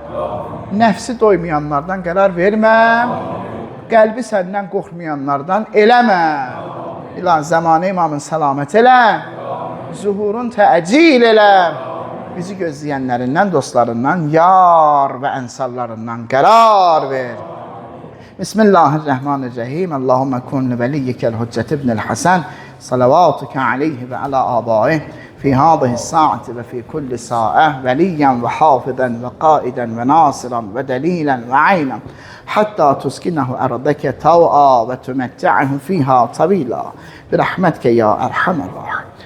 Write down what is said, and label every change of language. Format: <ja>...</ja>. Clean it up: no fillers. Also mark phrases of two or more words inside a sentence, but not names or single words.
<az>Nəfsi doymayanlardan qərar vermə. Qəlbi səndən qorxmayanlardan eləmə. İlahi, zamanı imamın səlamət elə. Zuhurun təəcil elə. Bizi gözləyənlərindən, dostlarından, yar və ənsarlarından qərar ver.</az> <ar>Bismillahirrahmanirrahim. اللهم كن لوليك الحجة بن الحسن. صلواتك عليه وعلى آبائه. في هذه الساعة وفي كل ساعة وليا وحافظا وقائدا وناصرا ودليلا وعينا حتى تسكنه أرضك طوعا وتمتعه فيها طويلا برحمتك يا أرحم الراحمين.</ar>